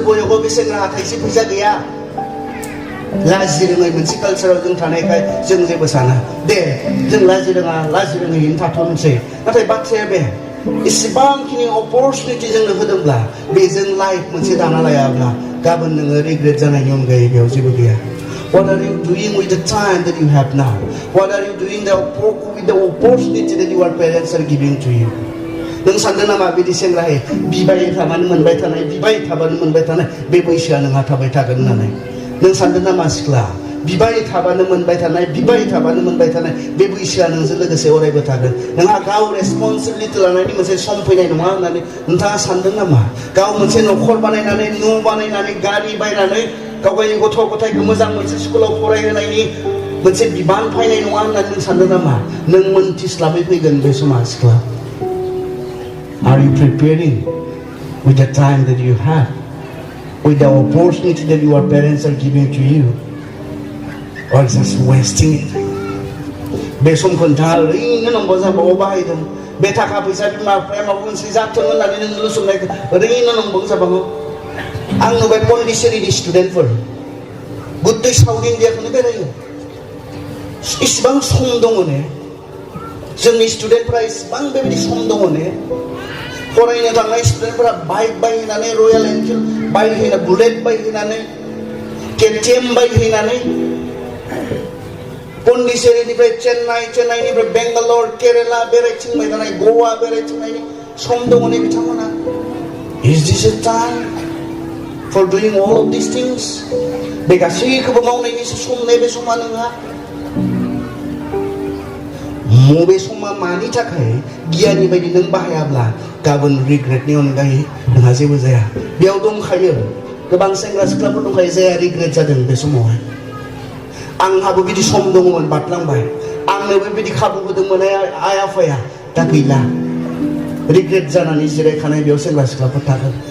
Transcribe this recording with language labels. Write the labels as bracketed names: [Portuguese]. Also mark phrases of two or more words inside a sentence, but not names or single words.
[Bodo] बयआवबो बे सेंग्राहा थाइसे फैसा गैया लाजि रोङै मोनसे कालचाराव जों थानायखाय जों जेबो साना दे जों लाजि रोङैनो थाथ'नोसै नाथाय बाथ्राया बे इसेबांखिनि अपरचुनिटि जोंनो होदोंब्ला बेजों लाइफ मोनसे दाना लायाब्ला गाबोन नोङो रिग्रेट जानायनि अनगायै बेयाव जेबो गैया [English] What are you doing with the time that you have now? What are you doing with the opportunity that your parents are giving to you? [Bodo] नों सानदों नामा बिदि सेंग्रायै बिबाय थाबानो मोनबाय थानाय बे बैसोआ नोंहा थाबाय थागोन होननानै नों सानदों नामा सिख्ला बिबाय थाबानो मोनबाय थानाय बे बैसोआ नोंजों लोगोसे अरायबो थागोन नोंहा गाव रेसपन्सिबिलिटि लानायनि मोनसे सम फैनाय नङा होननानै नोंथाङा सानदों नामा गाव मोनसे न'खर बानायनानै न' बानायनानै गारि बायनानै गावगायनि गथ' गथायखौ मोजां मोनसे स्कुलाव फरायहोनायनि मोनसे बिबान फैनाय नङा होननानै नों सानदों नामा नों मोनथिस्लाबै फैगोन बे समा सिख्ला [English] Are you preparing with the time that you have with the opportunity that your parents are giving to you or just wasting it [Bodo] बे समखौ नोंथाङा ओरैनो नंगौ जाबाव बाहायदों बे थाखा फैसा बिमा बिफाया माबा मोनसे जाथों होननानै नों लुसुमनायखौ ओरैनो नंगौ जाबावो आं नुबाय पन्डिचेरिनि स्टुडेन्टफोर गुत्तै साउथ इण्डियाखौनो बेरायो इसिबां सम दङ ने जोंनि स्टुडेन्टफोरा इसिबां बेबायदि सम दङ ने फरायनो थांनाय स्टुडेन्टफोरा बाइक बायहैनानै रयेल एनफिल्ड बायहैनानै बुलेट बायहैनानै केटिएम बायहैनानै पन्डिचेरिनिफ्राय चेन्नाइनिफ्राय बेंगालर केरेला बेरायथिंबाय थानाय गवा बेरायथिंनायनि सम दङ ने बिथांमोना [English] Is this a time for doing all of these things? [Bodo] बे गासैखौबो मावनायनि सम ने बे समा नोंहा मबे समा मानि थाखाय गियाननि बायदि नों बाहायाब्ला गाबोन रिग्रेटनि अनगायै नोंहा जेबो जाया बेयाव दंखायो गोबां सेंग्रा सिख्लाफोर दंखायो जाया रिग्रेट जादों बे समावहाय आंहाबो बिदि सम दङमोन बारलांबाय आंनोबो बिदि खाबु होदोंमोन आइ आफाया दा गैला रिग्रेट जानानै जिरायखानाय बेयाव सेंग्रा सिख्लाफोर थागोन